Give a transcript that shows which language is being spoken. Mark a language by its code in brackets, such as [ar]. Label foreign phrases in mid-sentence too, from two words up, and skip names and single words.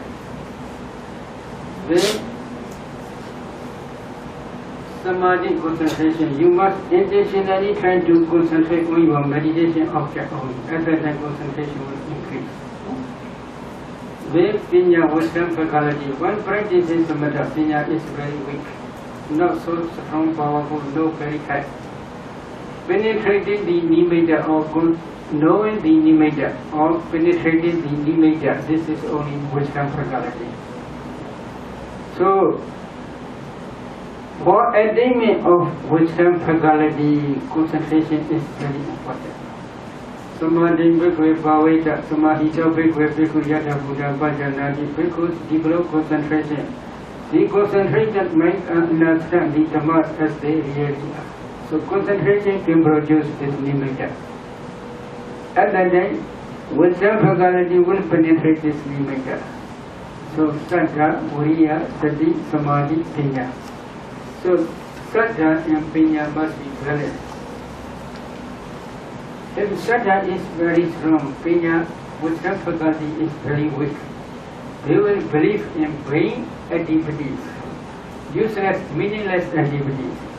[en] Then, samadhi concentration, you must intentionally try to concentrate on your meditation object only. At that time, concentration will increase. Then, pinya, wisdom, faculty. One practice in samatha, pinya is very weak, not so strong, powerful, no very high. Penetrating the nimitta or knowing the nimitta or penetrating the nimitta, this is only wisdom faculty. So, for attainment of wisdom faculty, concentration is very important. [pi] Samadhi bhikkhve bhaveta, samahita bhikkhve bhikkhu yata buddha bhajanati, [en] bhikkhus develop concentration. The concentrated mind understand the Dhamma as they really are. So concentration can produce this nimitta. At that time, wisdom faculty will penetrate this nimitta. [pi] So saddha, viriya, sati, samadhi, pinya. [en] So saddha and pinya must be balanced. If saddha is very strong, pinya, wisdom faculty is very weak. They will believe in vain activities, useless, meaningless activities.